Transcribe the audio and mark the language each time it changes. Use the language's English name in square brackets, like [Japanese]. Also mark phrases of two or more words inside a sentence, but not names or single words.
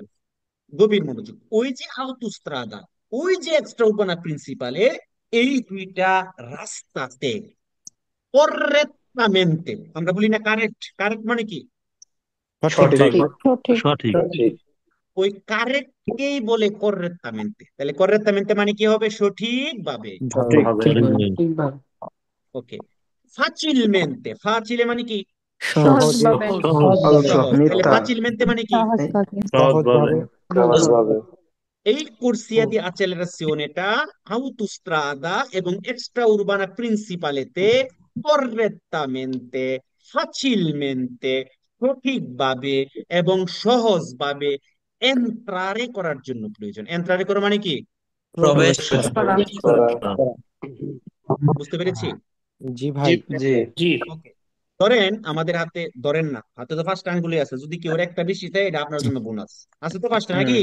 [Bangla] গভীর মনোযোগ। ওই যে autostrada, ওই যে [Italian] extraurbana principale [Bangla] এই দুইটা রাস্তাতে correttamente, আমরা বলি না কারেক্ট, কারেক্ট মানে কি? সঠিক সঠিক। ঠিক ওই কারেক্টকেই বলে correttamente। তাহলে correttamente মানে কি হবে? সঠিকভাবে। ঠিকভাবে। ওকে, facilmente, facile মানে কি? সহজভাবে। সহজ। তাহলে facilmente মানে কি? সহজভাবে সহজভাবে এই [Italian] corsia di accelerazione [Bangla] এটা autostrada এবং [Italian] extraurbana principaleতে correttamente, facilmente, [Bangla] সঠিকভাবে এবং সহজভাবে এন্ট্রারে করার জন্য প্রয়োজন। এন্ট্রারে করা মানে কি? প্রবেশ করা। করা বুঝতে পেরেছি? জি ভাই জি ওকে, ধরেন আমাদের হাতে, ধরেন না, হাতে তো ফার্স্ট আঙ্গুলে আছে, যদি কেউ একটা বেশি দেয় এটা আপনার জন্য বোনাস আছে তো ফার্স্ট, নাকি?